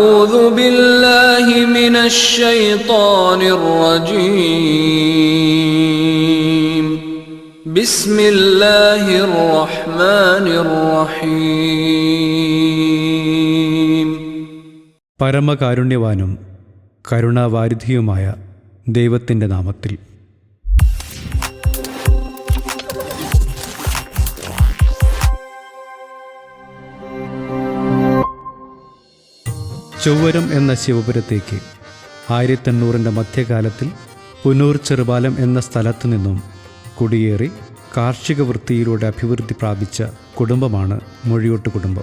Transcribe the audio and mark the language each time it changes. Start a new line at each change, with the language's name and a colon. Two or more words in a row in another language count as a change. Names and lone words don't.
Arabic: أعوذ بالله من الشيطان الرجيم بسم الله الرحمن الرحيم.
Malayalam: പരമകാരുണ്യവാനും കരുണാവാരിധിയുമായ ദൈവത്തിൻ്റെ നാമത്തിൽ. ചൊവ്വരം എന്ന ശിവപുരത്തേക്ക് 1800 മധ്യകാലത്തിൽ പുനൂർ ചെറുപാലം എന്ന സ്ഥലത്തു നിന്നും കുടിയേറി കാർഷിക വൃത്തിയിലൂടെ അഭിവൃദ്ധി പ്രാപിച്ച കുടുംബമാണ് മൂഴിയോട്ട് കുടുംബം.